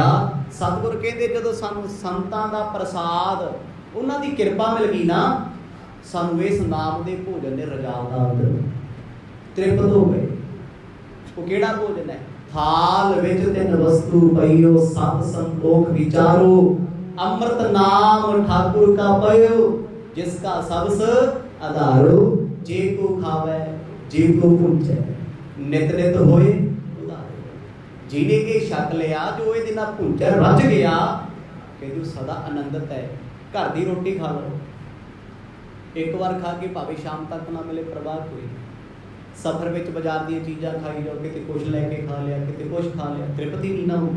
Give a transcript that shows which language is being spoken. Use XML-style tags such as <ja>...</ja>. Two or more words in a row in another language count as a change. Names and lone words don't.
<pa>ਸਤਿਗੁਰ ਕਹਿੰਦੇ ਜਦੋਂ ਸਾਨੂੰ ਸੰਤਾਂ ਦਾ ਪ੍ਰਸਾਦ, ਉਹਨਾਂ ਦੀ ਕਿਰਪਾ ਮਿਲ ਗਈ ਨਾ, ਸਾਨੂੰ ਇਸ ਨਾਮ ਦੇ ਭੋਜਨ ਦੇ ਰਜਾਵਦਾ ਅੰਦਰ ਤ੍ਰਿਪਤ ਹੋ ਗਏ। ਉਹ ਕਿਹੜਾ ਭੋਜਨ ਹੈ? ਥਾਲ ਵਿੱਚ ਤਿੰਨ ਵਸਤੂ ਪਈਓ, ਸਤ ਸੰਤੋਖ ਵਿਚਾਰੋ, ਅੰਮ੍ਰਿਤ ਨਾਮ ਠਾਕੁਰ ਕਾ ਪਯੋ, ਜਿਸਕਾ ਸਬਸ ਆਧਾਰੋ, ਜੇ ਕੋ ਖਾਵੇ ਜੇ ਕੋ ਪੂਛੇ, ਨਿਤ ਨਿਤ ਹੋਏ ਉਧਾਰੋ। ਜਿਹਨੇ ਕਿ ਛਕ ਲਿਆ, ਜੋ ਇਹਦੇ ਨਾਲ ਭੁੰਚਰ ਰਚ ਗਿਆ, ਕਹਿੰਦੇ ਸਦਾ ਆਨੰਦਿਤ ਹੈ। ਘਰ ਦੀ ਰੋਟੀ ਖਾ ਲਓ, ਇੱਕ ਵਾਰ ਖਾ ਕੇ ਭਾਵੇਂ ਸ਼ਾਮ ਤੱਕ ਨਾ ਮਿਲੇ ਪ੍ਰਵਾਹ ਕੋਈ। ਸਫ਼ਰ ਵਿੱਚ ਬਾਜ਼ਾਰ ਦੀਆਂ ਚੀਜ਼ਾਂ ਖਾਈ ਜਾਓ, ਕਿਤੇ ਕੁਛ ਲੈ ਕੇ ਖਾ ਲਿਆ, ਕਿਤੇ ਕੁਛ ਖਾ ਲਿਆ, ਤ੍ਰਿਪਤੀ ਨਹੀਂ ਨਾ ਹੋਈ।</pa>